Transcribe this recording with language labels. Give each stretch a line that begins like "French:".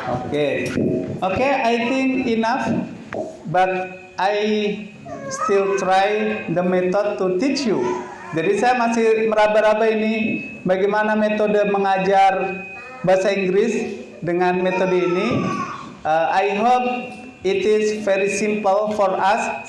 English: Okay, I think enough, but I still try the method to teach you.
Indonesian: Jadi saya masih meraba-raba ini bagaimana metode mengajar bahasa Inggris dengan metode ini.
English: I hope it is very simple for us.